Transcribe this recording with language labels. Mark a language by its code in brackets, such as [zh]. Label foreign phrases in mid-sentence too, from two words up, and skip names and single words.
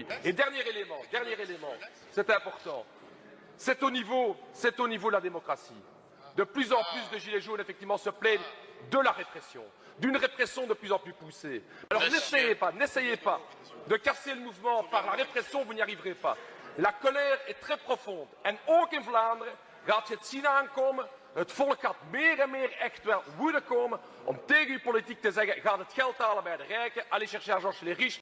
[fr] Et dernier élément, c'est important. C'est au niveau de la démocratie. De plus en plus de Gilets jaunes, effectivement, se plaignent de la répression, d'une répression de plus en plus poussée. Alors n'essayez pas de casser le mouvement par la répression, vous n'y arriverez pas. La colère est très profonde. [nl] En ook in Vlaanderen gaat je het zien aankomen Het volk gaat meer en meer echt wel woede komen om tegen uw politiek te zeggen, gaat het geld halen bij de rijken, [fr] allez chercher à Georges les riches.